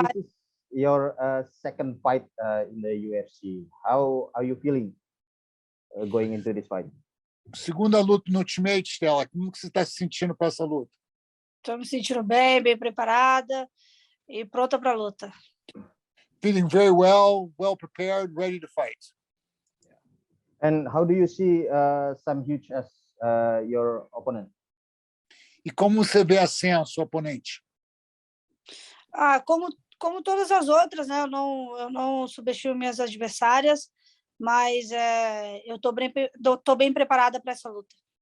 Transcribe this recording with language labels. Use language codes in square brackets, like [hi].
[en] This is your second fight in the UFC. How are you feeling going into this fight? [pt] Segunda luta no Ultimate, Stella. Como que você está se sentindo para essa luta? Estou me sentindo bem, bem preparada e pronta para a luta. [en] Feeling very well, well prepared, ready to fight. And how do you see Sam Hughes as your opponent? [pt] E como você vê a Sam, sua oponente? Como todas as outras, né? Eu não subestimo minhas adversárias, mas eu estou bem preparada para essa luta.